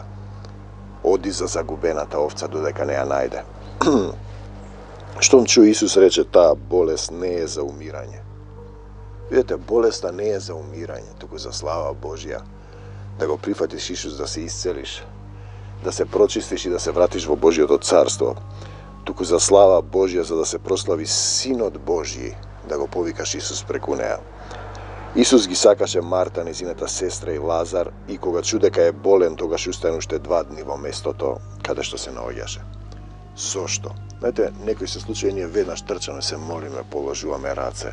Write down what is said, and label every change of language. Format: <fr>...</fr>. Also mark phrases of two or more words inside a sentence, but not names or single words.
<mk>Оди за загубената овца додека не ја најде. Штом чу Исус рече, таа болест не е за умирање. Видете, болеста не е за умирање, туку за слава Божја. Да го прифатиш Исус, да се исцелиш, да се прочистиш и да се вратиш во Божјото царство, туку за слава Божја, за да се прослави Синот Божји, da го повикаш Исус преку неа. Исус ги сакаше Марта, незината сестра и Лазар, и кога чу дека е болен, тогаш устане уште 2 дни во местото каде што се наоѓаше. Зошто? Знаете, некои се случаи ние веднаш трчаме, се молиме, положуваме раце.</mk>